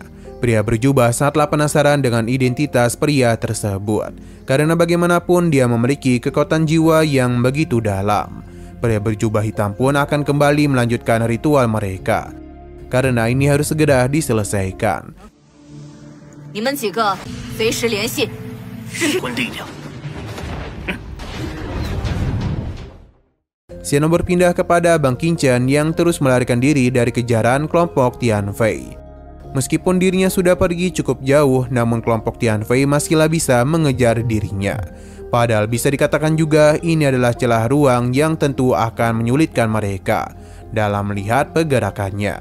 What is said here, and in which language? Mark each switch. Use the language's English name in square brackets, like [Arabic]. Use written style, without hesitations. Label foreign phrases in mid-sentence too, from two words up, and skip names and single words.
[Indonesian] Pria berjubah sangatlah penasaran dengan identitas pria tersebut, karena bagaimanapun dia memiliki kekuatan jiwa yang begitu dalam. Pria berjubah hitam pun akan kembali melanjutkan ritual mereka, karena ini harus segera diselesaikan. [Chinese] 你们几个随时联系。噬魂力量。 [Indonesian] Xiano berpindah kepada Bang Qingchen yang terus melarikan diri dari kejaran kelompok Tian Fei. Meskipun dirinya sudah pergi cukup jauh, namun kelompok Tian Fei masihlah bisa mengejar dirinya. Padahal bisa dikatakan juga ini adalah celah ruang yang tentu akan menyulitkan mereka dalam melihat pergerakannya.